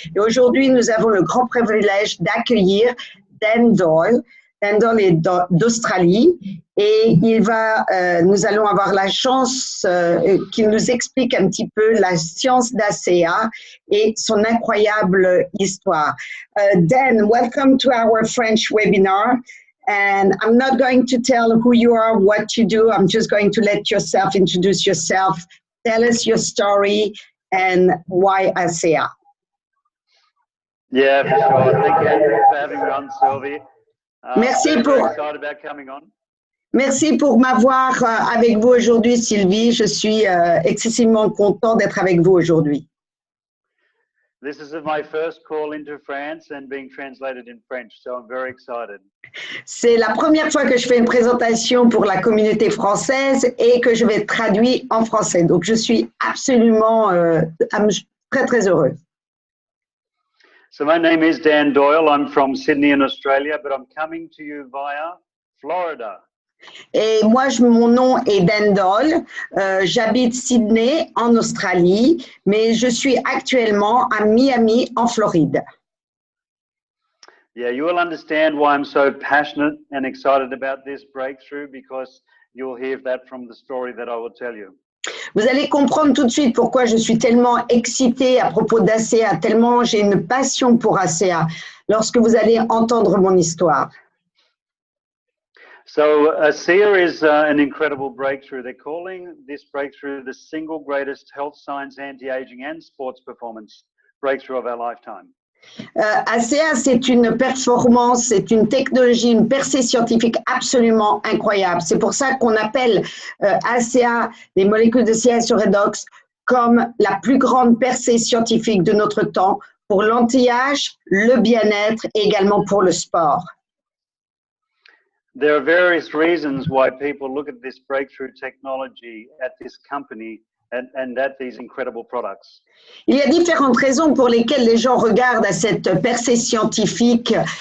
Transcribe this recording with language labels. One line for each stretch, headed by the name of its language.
French: Et aujourd'hui nous avons le grand privilège d'accueillir Doyle. Doyle est d'Australie et nous allons avoir la chance qu'il nous explique un petit peu la science d'ACA et son incroyable histoire.
English: Dan, welcome to our French webinar. And I'm not going to tell who you are, what you do. I'm just going to let yourself introduce yourself. Tell us your story and why ACA. Yeah, for sure. Thank you, Andrew, for having me on, Sylvie.
French: Merci
English: very excited about coming on.
French: Merci pour m'avoir avec vous aujourd'hui, Sylvie. Je suis excessivement content d'être avec vous aujourd'hui.
English: This is my first call into France and being translated in French, so I'm very excited.
French: C'est la première fois que je fais une présentation pour la communauté française et que je vais traduire en français. Donc, je suis absolument très, très heureuse.
English: So my name is Dan Doyle. I'm from Sydney in Australia, but I'm coming to you via Florida.
French: Et moi, mon nom est Doyle. J'habite Sydney en Australie, mais je suis actuellement à Miami en Floride.
English: Yeah, you will understand why I'm so passionate and excited about this breakthrough because you'll hear that from the story that I will tell you.
French: Vous allez comprendre tout de suite pourquoi je suis tellement excitée à propos d'ACA, tellement j'ai une passion pour ACA lorsque vous allez entendre mon histoire.
English: So ACA is an incredible breakthrough. They're calling this breakthrough the single greatest health science, anti-aging and sports performance breakthrough of our lifetime.
French: ACA, c'est une performance, c'est une technologie, une percée scientifique absolument incroyable. C'est pour ça qu'on appelle ACA, les molécules de signalisation Redox, comme la plus grande percée scientifique de notre temps pour l'anti-âge, le bien-être et également pour le sport.
English: There are various reasons why people look at this breakthrough technology at this company and at these incredible products.
French: Il y a différentes raisons pour lesquelles les gens regardent à cette percée scientifique.